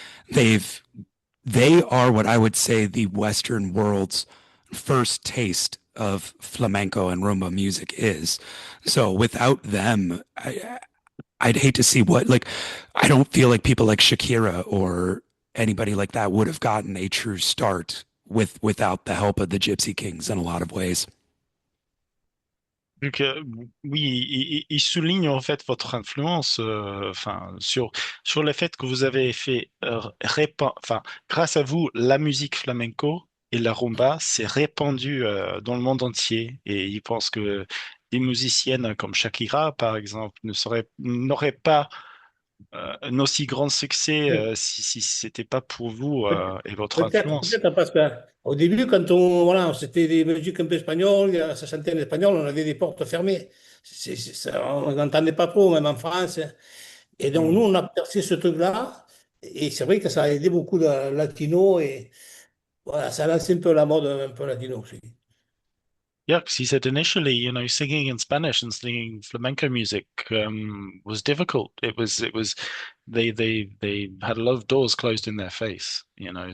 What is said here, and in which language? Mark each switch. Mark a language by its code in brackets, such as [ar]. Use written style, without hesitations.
[en] They've they are what I would say the Western world's first taste of flamenco and rumba music is. So without them, I'd hate to see what like I don't feel like people like Shakira or anybody like that would have gotten a true start without the help of the Gypsy Kings in a lot of ways. [fr] Donc, oui, il souligne en fait votre influence, enfin, sur le fait que vous avez fait, enfin, grâce à vous, la musique flamenco et la rumba s'est répandue dans le monde entier. Et il pense que des musiciennes comme Shakira, par exemple, n'auraient pas un aussi grand succès si c'était pas pour vous et votre influence. Peut-être parce qu'au début, quand voilà, c'était des musiques un peu espagnoles, ça chantait en espagnol, on avait des portes fermées. On n'entendait pas trop, même en France. Et donc, nous, Mm. on a percé ce truc-là. Et c'est vrai que ça a aidé beaucoup de latinos. Et voilà, ça a lancé un peu la mode un peu latino aussi. [en] Yeah, because he said initially, you know, singing in Spanish and singing flamenco music was difficult. They had a lot of doors closed in their face, you know.